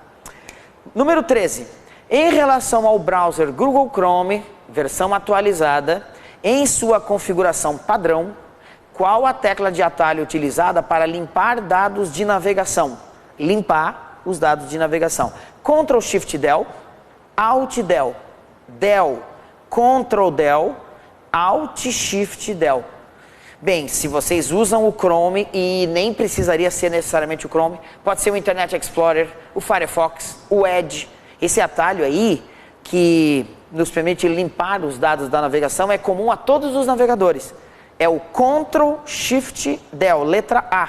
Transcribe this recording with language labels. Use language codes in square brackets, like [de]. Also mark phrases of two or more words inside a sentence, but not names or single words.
[pt] Número 13. Em relação ao browser Google Chrome, versão atualizada, em sua configuração padrão, qual a tecla de atalho utilizada para limpar dados de navegação? Limpar os dados de navegação. Ctrl Shift Del, Alt Del, Del, Ctrl Del, Alt Shift Del. Bem, se vocês usam o Chrome, e nem precisaria ser necessariamente o Chrome, pode ser o Internet Explorer, o Firefox, o Edge. Esse atalho aí, que nos permite limpar os dados da navegação, é comum a todos os navegadores. É o Ctrl Shift Del, letra A.